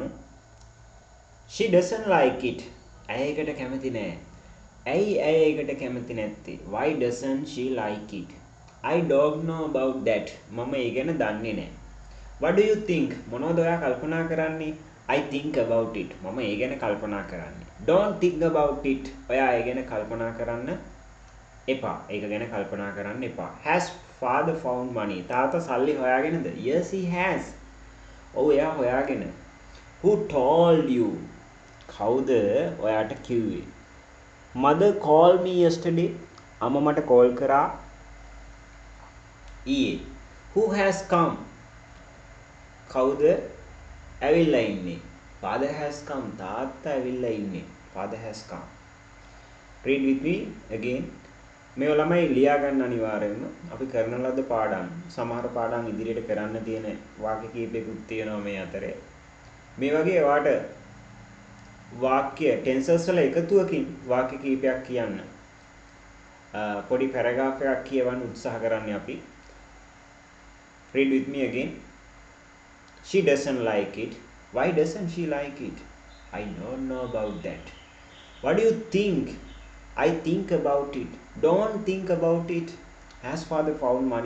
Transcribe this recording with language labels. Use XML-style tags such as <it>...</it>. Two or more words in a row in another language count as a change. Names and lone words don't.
<en>She doesn't like it.</en> <si>ඇය ඒකට කැමති නෑ. ඇයි ඇය ඒකට කැමති නැත්තේ?</si> <en>Why doesn't she like it? I don't know about that.</en> <si>මම ඒ ගැන දන්නේ නෑ.</si> <en>What do you think?</en> <si>මොනවද ඔයා කල්පනා කරන්නේ?</si> <en>I think about it.</en> <si>මම ඒ ගැන කල්පනා කරන්නේ.</si> <en>Don't think about it.</en> <si>ඔයා ඒ ගැන කල්පනා කරන්න එපා. ඒක ගැන කල්පනා කරන්න එපා.</si> <en>Has father found money?</en> <si>තාත්තා සල්ලි හොයාගෙනද?</si> <en>Yes, he has.</en> <si>ඔව් එයා හොයාගෙන.</si> <en>Who told you?</en> <si>කවුද ඔයාට කිව්වේ?</si> <en>Mother called me yesterday.</en> <si>අම්මා මට කෝල් කරා ඊයේ.</si> <en>Who has come?</en> <si>කවුද ඇවිල්ලා ඉන්නේ?</si> <en>Father has come.</en> <si>තාත්තා ඇවිල්ලා ඉන්නේ.</si> <en>Father has come. Read with me again.</en> <si>මේ ළමයි ලියා ගන්න අනිවාර්යයෙන්ම අපි කරන ලද පාඩම් සමහර පාඩම් ඉදිරියට කරන්න තියෙන වාක්‍ය කීපයකුත් තියෙනවා මේ අතරේ. මේ වගේ ඔයාට වාක්‍ය ටෙන්සර්ස් වල එකතුවකින් වාක්‍ය කීපයක් කියන්න. පොඩි පැරග්‍රාෆ් එකක් කියවන්න උත්සාහ කරන්නේ අපි.</si> <en>Read with me again. She doesn't like it. Why doesn't she like it? I don't know about that. What do you think? I think about it. Don't think about it. Has father found money?</en>